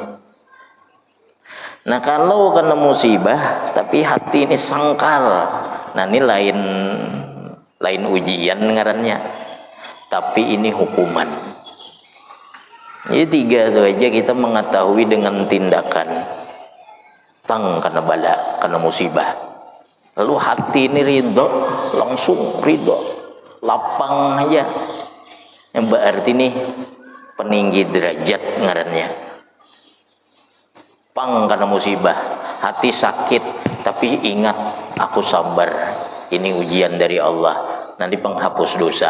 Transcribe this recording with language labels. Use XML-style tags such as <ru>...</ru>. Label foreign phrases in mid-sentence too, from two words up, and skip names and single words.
<bjn>Nah kalau karena musibah tapi hati ini sangkal, nah ini lain ujian ngarannya, tapi ini hukuman.</bjn> <id>Jadi tiga itu aja kita mengetahui dengan tindakan. Tang karena bala,</id> <bjn>karena musibah, lalu hati ini ridho, langsung ridho, lapang aja, yang berarti nih peninggi derajat ngarannya.</bjn> <id>Pang karena musibah, hati sakit tapi ingat aku sabar, ini ujian dari Allah, nanti penghapus dosa.</id>